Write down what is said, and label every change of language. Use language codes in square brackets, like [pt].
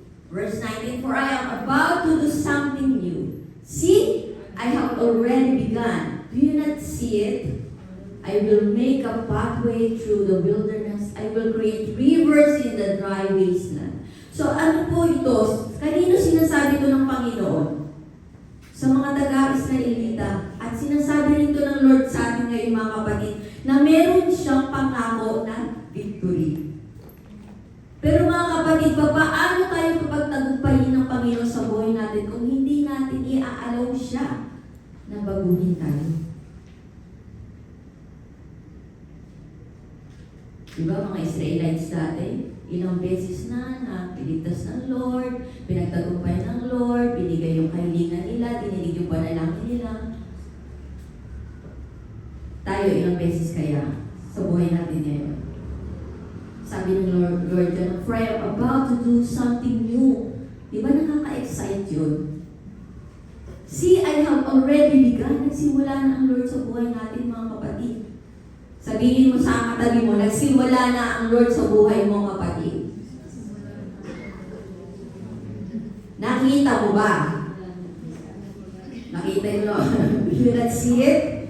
[en] Verse 19, for I am about to do something new. See, I have already begun. Do you not see it? I will make a pathway through the wilderness. I will create rivers in the dry wasteland. [tl] So ano po ito? Kanino sinasabi ito ng Panginoon? Sa mga taga-Israelita. At sinasabi rin ito ng Lord sa atin ngayon mga kapatid, na meron siyang pangako na victory. Pero mga kapatid, paano tayo kapagtagumpayin ng Panginoon sa buhay natin kung hindi natin i-aalaw siya na baguhin tayo? Diba mga Israelites dati, ilang beses na piligtas ng Lord, pinagtagumpay ng Lord, binigay yung kahilingan nila, dinilig yung panalangin nila. Tayo ilang beses kaya sa buhay natin ngayon. Sabi ng Lord, [en] for I am about to do something new. [tl] Di ba nakaka-excite yun? [en] See, I have already begun. [tl] Nagsimula na ang Lord sa buhay natin, mga kapatid. Sabihin mo sa katabi mo, nagsimula na ang Lord sa buhay mo, kapatid. Nakita mo ba? Nakita mo? [en] You not see it?